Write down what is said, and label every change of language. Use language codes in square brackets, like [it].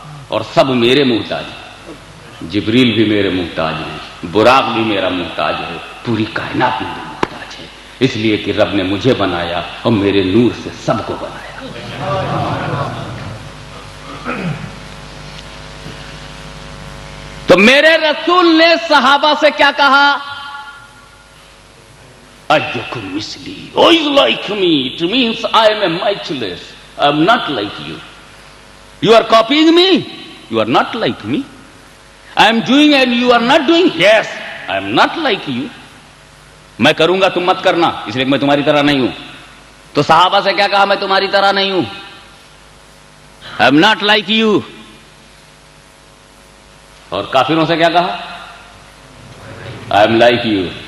[ur] اور سب میرے محتاج ہیں۔ جبریل بھی میرے محتاج ہیں، براق بھی میرا محتاج ہے، پوری کائنات میرے محتاج ہے، اس لیے کہ رب نے مجھے بنایا اور میرے نور سے سب کو بنایا۔ تو میرے رسول نے صحابہ سے کیا کہا؟ [ar] ایکم مثلی، [en] who is like me? It means I am a matchless. I am not like you. You are copying me? You are not like me. I am doing and you are not doing? Yes, I am not like you. [ur] میں کروں گا تم مت کرنا، اس لیے میں تمہاری طرح نہیں ہوں۔ تو صحابہ سے کیا کہا؟ میں تمہاری طرح نہیں ہوں، [en] I am not like you۔ [ur] اور کافروں سے کیا کہا؟ [en] I am like you.